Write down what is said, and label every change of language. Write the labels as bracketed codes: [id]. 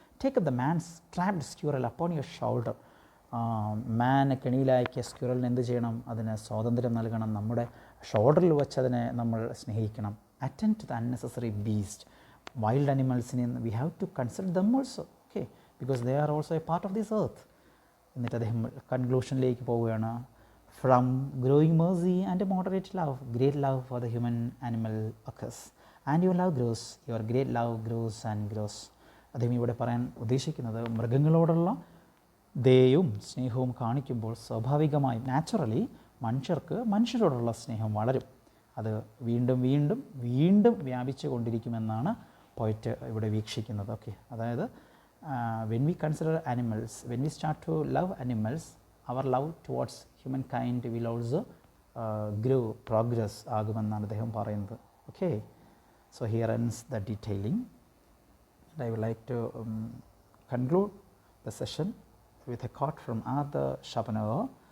[en] Take up the man's trapped squirrel upon your shoulder. [ml] മാൻ കെണിയിലാക്കിയ സ്ക്യൂറലിന് എന്ത് ചെയ്യണം? അതിന് സ്വാതന്ത്ര്യം നൽകണം. നമ്മുടെ ഷോൾഡറിൽ വെച്ച് അതിനെ നമ്മൾ സ്നേഹിക്കണം. [en] Attend to the unnecessary beast. Wild അനിമൽസിനെ we have to consider them also. Okay, because they are also a part of this earth. [ml] എന്നിട്ട് അദ്ദേഹം കൺക്ലൂഷനിലേക്ക് പോവുകയാണ്. [en] From growing mercy and a moderate love, great love for the human animal occurs. And your love grows, your great love grows and grows. [ml] അദ്ദേഹം ഇവിടെ പറയാൻ ഉദ്ദേശിക്കുന്നത്, മൃഗങ്ങളോടുള്ള ദയയും സ്നേഹവും കാണിക്കുമ്പോൾ സ്വാഭാവികമായും നാച്ചുറലി മനുഷ്യരോടുള്ള സ്നേഹം വളരും. അത് വീണ്ടും വീണ്ടും വീണ്ടും വ്യാപിച്ചു കൊണ്ടിരിക്കുമെന്നാണ് പോയിറ്റ് ഇവിടെ വീക്ഷിക്കുന്നത്. [en] okay, അതായത് when we consider animals, when we start to love animals, our love towards humankind will also grow, progress [ml] ആകുമെന്നാണ് അദ്ദേഹം പറയുന്നത്. [en] Okay, so here ends the detailing. And I would like to conclude the session with a quote from Arthur Schopenhauer.